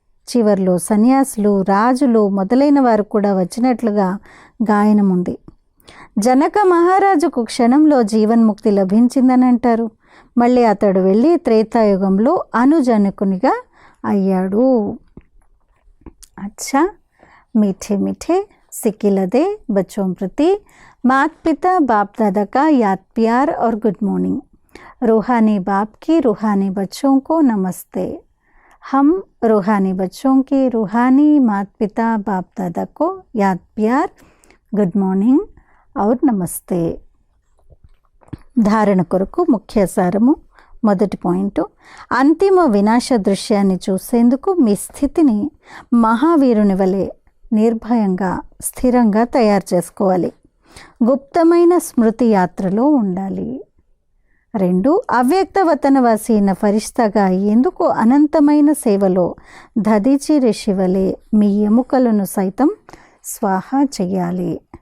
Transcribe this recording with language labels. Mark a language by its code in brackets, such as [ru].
[te] చివర్లో సన్యాసులు, రాజులు మొదలైన వారు కూడా వచ్చినట్లుగా గాయనం ఉంది. జనక మహారాజుకు క్షణంలో జీవన్ముక్తి లభించిందని అంటారు. మళ్ళీ అతడు వెళ్ళి త్రేతాయుగంలో అనుజనకునిగా అయ్యాడు. [hi] अच्छा, मीठे मीठे सिकिलदे बच्चों प्रति माता पिता बाप दादा का याद प्यार और गुड मॉर्निंग. रूहानी बाप की रूहानी बच्चों को नमस्ते. हम रूहानी बच्चों की रूहानी माता पिता बाप दादा को याद प्यार, गुड मॉर्निंग और नमस्ते. [te] ధారణ కొరకు ముఖ్య సారము. మొదటి పాయింట్, అంతిమ వినాశ దృశ్యాన్ని చూసేందుకు మీ స్థితిని మహావీరుని వలె నిర్భయంగా స్థిరంగా తయారు చేసుకోవాలి. గుప్తమైన స్మృతి యాత్రలో ఉండాలి. 2, అవ్యక్త వతనవాసి అయిన ఫరిష్తాగా అయ్యేందుకు అనంతమైన సేవలో దధీచి ఋషి వలె మీ ఎముకలను సైతం స్వాహా చెయ్యాలి.